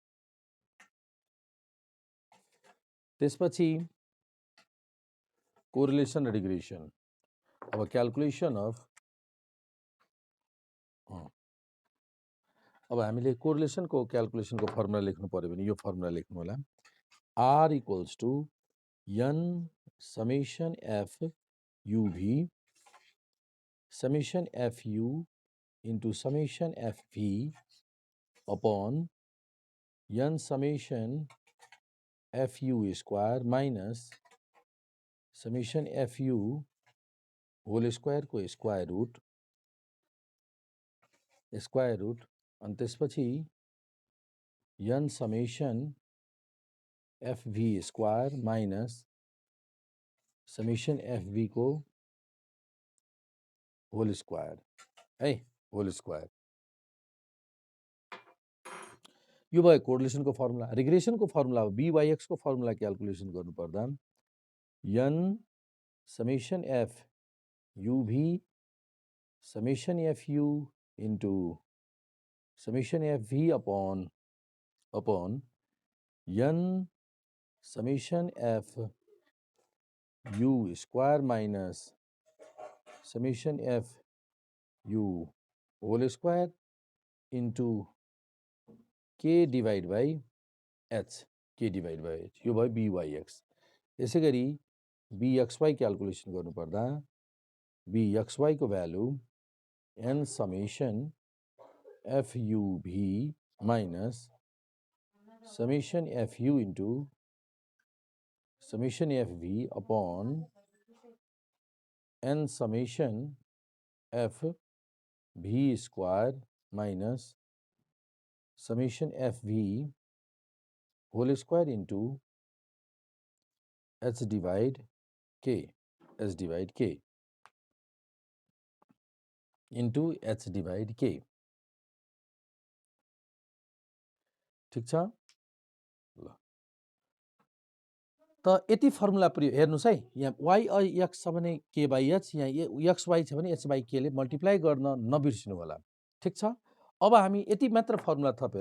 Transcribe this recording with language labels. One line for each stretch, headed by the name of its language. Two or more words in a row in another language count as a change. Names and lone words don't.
Nepali: त्यसपछि
English: correlation regression,
Nepali: अब
English: calculation of
Nepali: अब हामीले कोरिलेसनको क्याल्कुलेसनको फर्मुला लेख्नु पर्यो भने यो फर्मुला लेख्नु होला,
English: r equals to n summation f uv summation f u into summation f v upon n summation f u square minus summation f u whole square को स्क्वायर रुट
Nepali: अनि त्यसपछि
English: n summation f v square minus summation f v को whole square है, whole square.
Nepali: यो भयो कोरिलेसनको फर्मुला। रिग्रेसनको फर्मुला BYX को फर्मुला क्याल्कुलेसन गर्नुपर्दा
English: n summation f uv summation f u into summation f v upon n summation f u square minus summation f u whole square into k divide by h,
Nepali: यो भयो
English: BYX।
Nepali: यसै गरी BXY क्याल्कुलेसन गर्नुपर्दा BXY को भ्यालु
English: n summation f u v minus summation fu into summation fv upon n summation f v square minus summation fv whole square into h divide k into h divide k
Nepali: ठीक छ ल त यति फर्मुला प्रयोग हेर्नुस् है यहाँ y x छ भने
English: k by h
Nepali: यहाँ x y छ भने
English: h by k
Nepali: ले मल्टिप्लाई गर्न नबिर्सिनु होला ठीक छ अब हामी यति मात्र फर्मुला थपेर